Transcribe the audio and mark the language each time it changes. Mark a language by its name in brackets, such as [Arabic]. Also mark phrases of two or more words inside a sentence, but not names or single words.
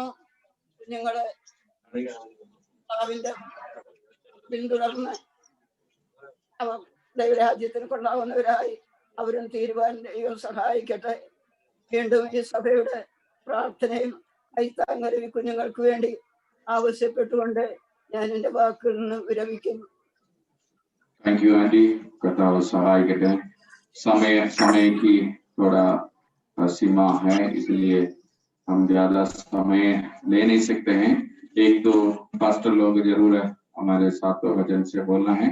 [Malayalam] കുഞ്ഞുങ്ങളെ കർത്താവിന്റെ പിന്തുടർന്ന് അവർ ദൈവരാജ്യത്തിന് കൊണ്ടാവുന്നവരായി അവരും തീരുവാൻ ദൈവം സഹായിക്കട്ടെ. വീണ്ടും ഈ സഭയുടെ പ്രാർത്ഥനയും കൈത്താങ്ങലും ഈ കുഞ്ഞുങ്ങൾക്ക് വേണ്ടി ആവശ്യപ്പെട്ടുകൊണ്ട് ഞാൻ എന്റെ വാക്കിൽ നിന്ന് വിരമിക്കുന്നു. [English] thank you aunty, [Malayalam] കർത്താവ് സഹായിക്കട്ടെ। [Hindi] समय की थोड़ा सीमा है, इसलिए हम ज्यादा समय ले नहीं सकते हैं। एक दो पास्टर लोग जरूर हमारे साथ वचन से बोलना है।